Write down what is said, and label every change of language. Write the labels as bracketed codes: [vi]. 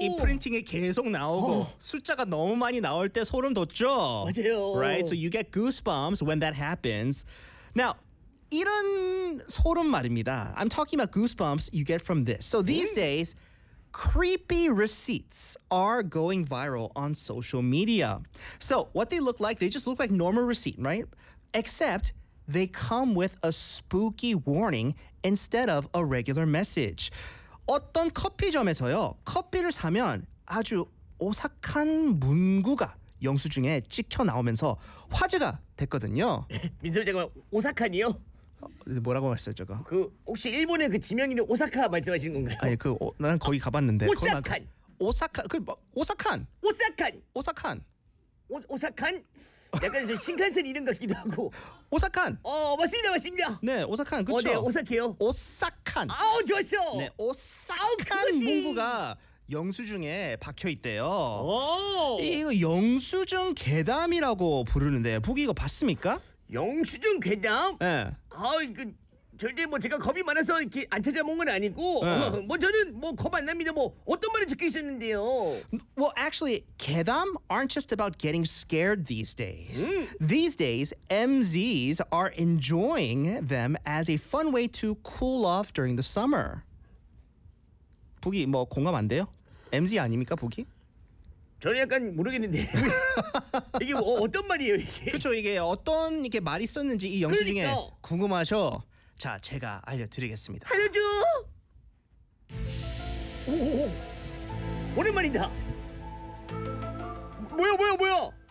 [ko] 이 프린팅에 계속 나오고 숫자가 너무 많이 나올 때 소름 돋죠. 맞아요. [en] Right, so you get goosebumps when that happens. Now [ko] 이런 소름 말입니다. [en] I'm talking about goosebumps you get from this. So these days, creepy receipts are going viral on social media. So what they look like? They just look like normal receipt, right? Except they come with a spooky warning instead of a regular message. [ko] 어떤 커피점에서요 커피를 사면 아주 오싹한 문구가 영수증에 찍혀 나오면서 화제가 됐거든요. 민수님 잠깐 오싹한이요? 뭐라고 했어요 저거? 그 혹시 일본의 그 지명인이 오사카 말씀하시는 건가요? 아니 그 난 거기 가봤는데 오사칸 오사카 그 오사칸 오사칸 오사칸 오사칸 약간 저 신칸센 이름 같기도 하고 오사칸 맞습니다 네 오사칸 그렇죠 네 오사케요 오사칸 아우 좋았어 네 오사칸 문구가 영수증에 박혀있대요. 이거 영수증 괴담이라고 부르는데 북이 이거 봤습니까? 영수증 괴담? 네. 그 절대 뭐 제가 겁이 많아서 이렇게 안 찾아본 건 아니고 뭐 저는 뭐 겁 안 납니다. 뭐 어떤 말이 적혀 있었는데요? [en] Well, actually, 괴담 aren't just about getting scared these days. These days, MZs are enjoying them as a fun way to cool off during the summer. [ko] 북이 뭐 공감 안 돼요? MZ 아닙니까, 북이? 저는 약간 모르겠는데 이게 어떤 말이에요 이게? 그렇죠 이게 어떤 이렇게 말이 썼는지 이 영수증에 그러니까. 궁금하셔. 자 제가 알려드리겠습니다. 알려줘. 오 오랜만이다. 뭐야?